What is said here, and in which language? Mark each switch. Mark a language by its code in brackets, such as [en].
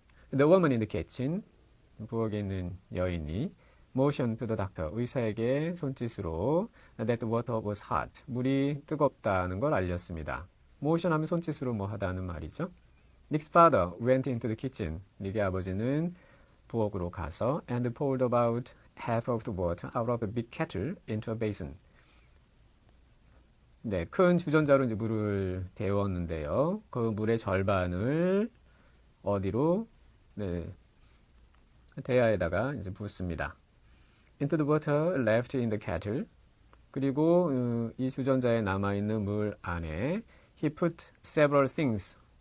[en] The woman in the kitchen, [ko] 부엌에 있는 여인이 [en] motioned to the doctor, [ko] 의사에게 손짓으로 [en] that the water was hot, [ko] 물이 뜨겁다는 걸 알렸습니다. motion하면 손짓으로 뭐 하다는 말이죠. [en] Nick's father went into the kitchen. [ko] 닉의 아버지는 부엌으로 가서 [en] and poured about half of the water out of a big kettle into a basin. [ko] 네, 큰 주전자로 이제 물을 데웠는데요. 그 물의 절반을 어디로? 네, 대야에다가 이제 붓습니다. [en] Into the water left in the kettle. [ko] 그리고 이 주전자에 남아있는 물 안에 [en] he put several things.